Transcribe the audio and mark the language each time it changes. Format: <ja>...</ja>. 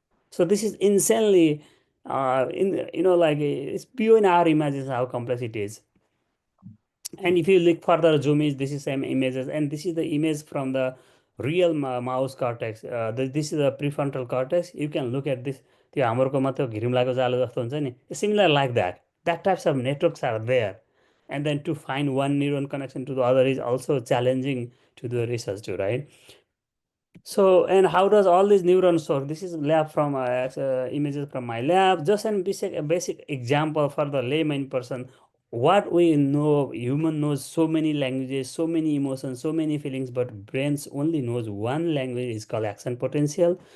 <en>So this is insanely in like it's beyond our images how complex it is. And if you look further, zoom is this is same images, and this is the image from the real mouse cortex. This is the prefrontal cortex. You can look at this.</en> <ne>त्यो हाम्रोकोमा त्यो घिरिम्लाको जालो जस्तो हुन्छ नि,</ne> <en>similar like that. That types of networks are there, and then to find one neuron connection to the other is also challenging to do research too, right? So, and how does all these neurons work? This is lab from images from my lab. Just a basic example for the layman person. What we know, human knows so many languages, so many emotions, so many feelings, but brains only knows one language is called action potential.</en>